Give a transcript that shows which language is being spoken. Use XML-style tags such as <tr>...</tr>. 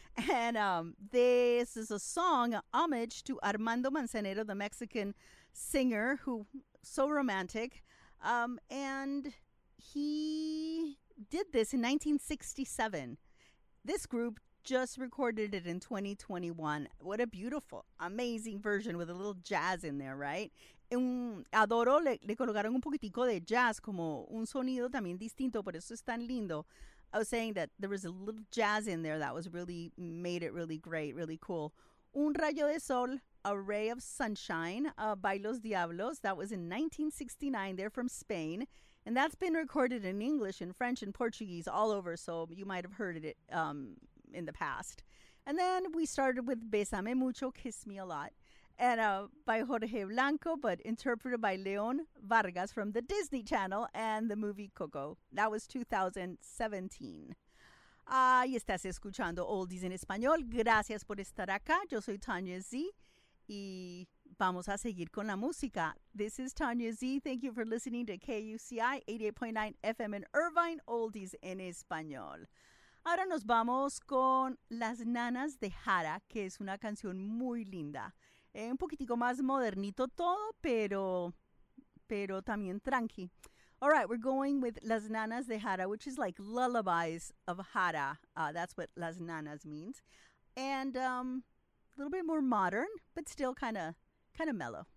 <en>And this is a song, homage to Armando Manzanero, the Mexican singer, who so romantic. And he did this in 1967. This group just recorded it in 2021. What a beautiful, amazing version with a little jazz in there, right?</en> <es>Adoro le colocaron un poquitico de jazz, como un sonido también distinto, por eso es tan lindo.</es> <en>I was saying that there was a little jazz in there that was really, made it really great, really cool. Un Rayo de Sol, A Ray of Sunshine, by Los Diablos. That was in 1969. They're from Spain. And that's been recorded in English, in French, and Portuguese all over. So you might have heard it in the past. And then we started with Bésame Mucho, Kiss Me a Lot, and by Jorge Blanco, but interpreted by León Vargas from the Disney Channel and the movie Coco. That was 2017.</en> <es>Y estás escuchando</es> <en>Oldies en Español.</en> <es>Gracias por estar acá. Yo soy Tanya Z. Y vamos a seguir con la música.</es> <en>This is Tanya Z. Thank you for listening to KUCI 88.9 FM in Irvine, Oldies en Español.</en> <es>Ahora nos vamos con Las Nanas de Jara, que es una canción muy linda. Un poquitico más modernito todo, pero también tranqui.</es> <en>All right, we're going with Las Nanas de Jara, which is like lullabies of Jara. That's what Las Nanas means. And a little bit more modern, but still kind of mellow.</en>